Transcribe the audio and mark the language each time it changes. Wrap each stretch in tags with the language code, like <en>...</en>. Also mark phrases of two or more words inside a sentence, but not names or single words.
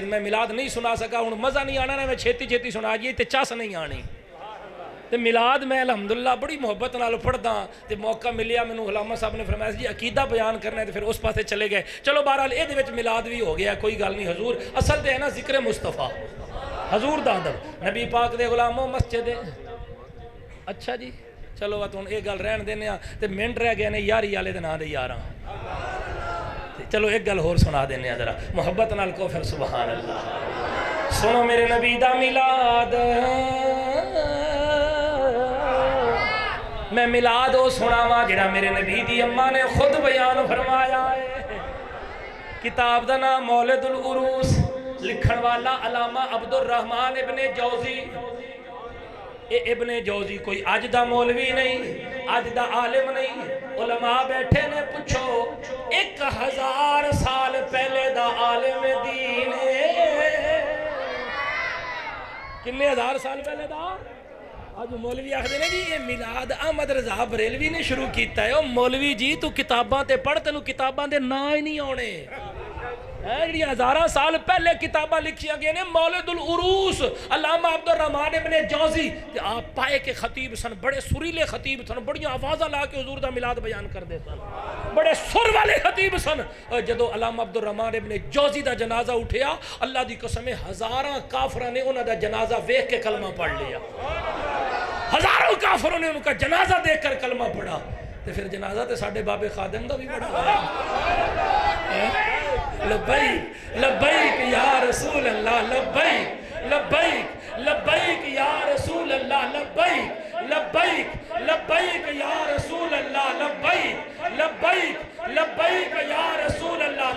<ur>میں میلاد نہیں سنا سکا ہوں</ur> <pa>مزہ نہیں آنا نا میں چھیتی چھیتی سنا جی تے چس نہیں آنی. تے میلاد میں الحمدللہ بڑی محبت نال پڑھدا تے موقع ملیا مینوں علامہ صاحب نے فرمایا جی عقیدہ بیان کرنا ہے تے پھر اس پاسے چلے گئے. چلو بہرحال اے دے وچ میلاد بھی ہو گیا کوئی گل نہیں. حضور اصل تے ہے نا ذکر مصطفیٰ حضور دا ادب نبی پاک دے غلاموں مسجد. اچھا جی چلو ہن اے گل رہن دینے تے منٹ رہ گئے نے یاری والے دے نام دے یاراں. چلو ایک گل ہور سنا دینے ذرا محبت نال کو پھر</pa> <ar>سبحان اللہ.</ar> <pa>سنو میرے نبی دا میلاد. میں میلاد او سناواں جڑا میرے نبی دی اماں نے خود بیان فرمایا ہے. کتاب دا نام مولد العروس لکھن والا علامہ عبد الرحمن ابن جوزی. اے ابن جوزی کوئی اج دا مولوی نہیں اج دا عالم نہیں. علماء بیٹھے نے پوچھو 1000 سال پہلے دا عالم دین ہے. کنے ہزار سال پہلے دا آج مولوی آخر نے جی یہ میلاد احمد رضا بریلوی نے شروع کیتا ہے. مولوی جی تو کتاباں تے پڑھ تینوں کتاباں دے نا ہی نہیں آنے. جی 1000 سال پہلے کتاباں لکھیاں گئے نے مولد العروس علامہ عبد الرحمن ابن جوزی. آپ پائے کے خطیب سن بڑے سریلے خطیب سن بڑیاں آوازاں لا کے حضور دا میلاد بیان کر دے سن بڑے سر والے خطیب سن. جدو علامہ عبد الرحمن ابن جوزی دا جنازہ اٹھیا اللہ دی قسم ہزاراں کافراں نے انہاں دا جنازہ ویکھ کے کلمہ پڑھ لیا.</pa> <ur>ہزاروں کافروں نے ان کا جنازہ دیکھ کر کلمہ پڑھا.</ur> <pa>تو پھر جنازہ تے ساڈے بابے خادم دا بھی پڑھا.</pa> <ar>لبیک لبیک یا رسول اللہ لبیک لبیک لبیک یا رسول اللہ لبیک لبیک لبیک یا رسول اللہ لبیک لبیک لبیک یا رسول اللہ.</ar>